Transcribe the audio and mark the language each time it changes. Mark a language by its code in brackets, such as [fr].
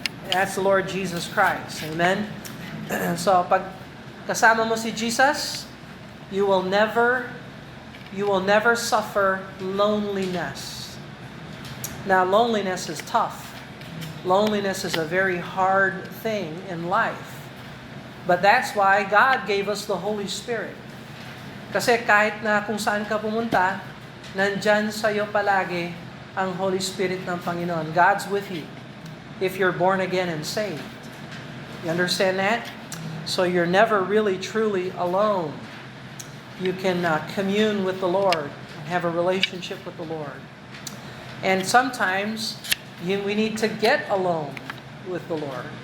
[en] That's the Lord Jesus Christ. Amen? [tl] So pag kasama mo si Jesus, [en] you will never suffer loneliness. Now, loneliness is tough. Loneliness is a very hard thing in life. But that's why God gave us the Holy Spirit. [tl] Kasi kahit na kung saan ka pumunta, nandyan sa'yo palagi ang Holy Spirit ng Panginoon. [en] God's with you if you're born again and saved. You understand that? So you're never really truly alone. You can commune with the Lord and have a relationship with the Lord. And sometimes we need to get alone with the Lord.